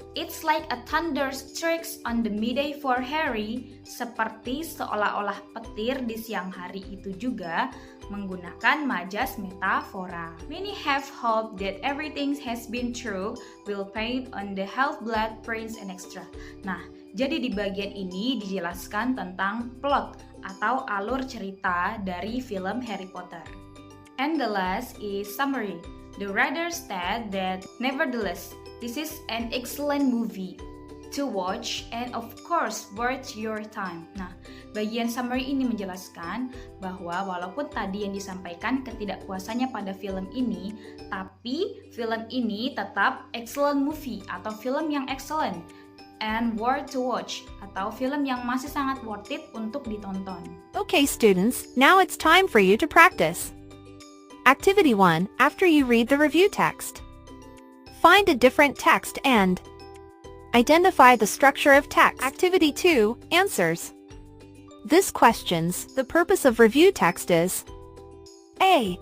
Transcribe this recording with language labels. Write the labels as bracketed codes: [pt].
[en] It's like a thunder strikes on the midday for Harry, [id] seperti seolah-olah petir di siang hari itu juga menggunakan majas metafora. [en] Many have hope that everything has been true will paint on the Half-Blood Prince and extra. [id] Nah, jadi di bagian ini dijelaskan tentang plot atau alur cerita dari film Harry Potter. [en] And the last is summary. The writer said that nevertheless, this is an excellent movie to watch and of course worth your time. [id] Nah, bagian summary ini menjelaskan bahwa walaupun tadi yang disampaikan ketidakpuasannya pada film ini, tapi film ini tetap [en] excellent movie [id] atau film yang [en] excellent and worth to watch [id] atau film yang masih sangat [en] worth it [id] untuk ditonton. [en] Okay students, now it's time for you to practice. Activity 1. After you read the review text, find a different text and identify the structure of text. Activity 2. Answers. This questions, the purpose of review text is A.